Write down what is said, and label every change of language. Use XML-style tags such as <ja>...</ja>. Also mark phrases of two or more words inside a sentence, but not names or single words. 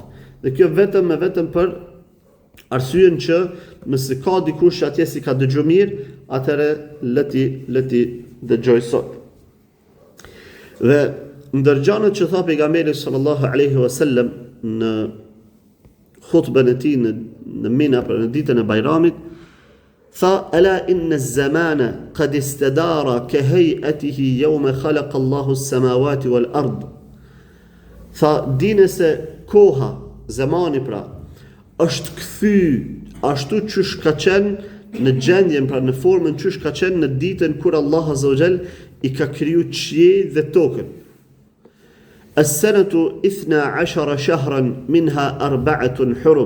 <sq>Dhe kjo vetëm për arsyen që nëse ka dikush atje si ka dëgjuar mirë, atëherë leti dëgjoj sot. Dhe ndër gjanat që tha pejgamberi</sq> <ar>صلى الله عليه وسلم</ar> <sq>në khutbën e tij në Mina për në ditën e Bajramit, tha:</sq> <ar>"ألا إن الزمان قد استدار كهيئته يوم خلق الله السماوات والأرض."</ar> <sq>Tha, dini se koha, zamani pra, është kthy ashtu çysh ka qenë në gjendjen pra në formën çysh ka qenë në ditën kur Allah</sq> <ar>عز وجل</ar> <sq>i ka kriju qiellin dhe tokën.</sq> <ar>السنة 12 شهرا منها 4 حرم.</ar>